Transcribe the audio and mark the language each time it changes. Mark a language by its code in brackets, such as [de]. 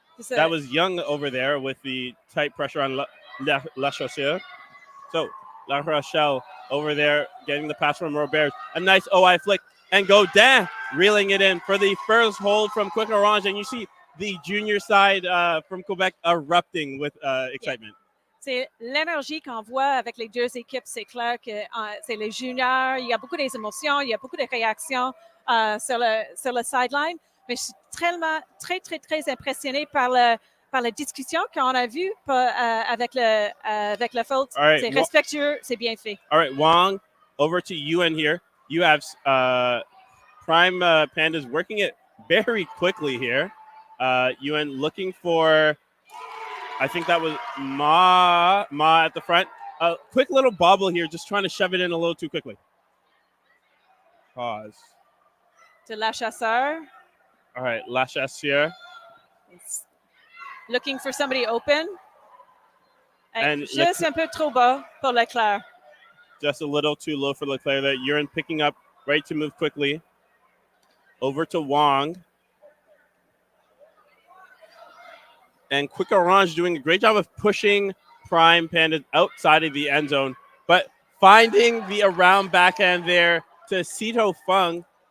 [en] That was Young over there with the tight pressure on La Chaussure. So La Rochelle over there getting the pass from Robert. A nice OI flick. And Godin reeling it in for the first hold from Quick Orange. And you see the junior side from Quebec erupting with excitement. [fr] C'est l'énergie qu'on voit avec les deux équipes. C'est clair que c'est les juniors. Il y a beaucoup d'émotions, il y a beaucoup de réactions sur le sideline. Mais je suis très impressionnée par la discussion qu'on a vue avec le faute. Right, c'est respectueux, c'est bien fait. [en] All right, Wong, over to Yuan here. You have Prime Pandas working it very quickly here. Yuan looking for, I think that was Ma at the front. Quick little bobble here, just trying to shove it in a little too quickly. Pause. De La Chasseur. All right, La Chasseur. Looking for somebody open. And just [fr] un peu trop bas pour Leclerc. [en] Just a little too low for Leclerc there. Urine picking up, right to move quickly. Over to Wong. And Quick Orange doing a great job of pushing Prime Pandas outside of the end zone, but finding the around backhand there to Sito Fung.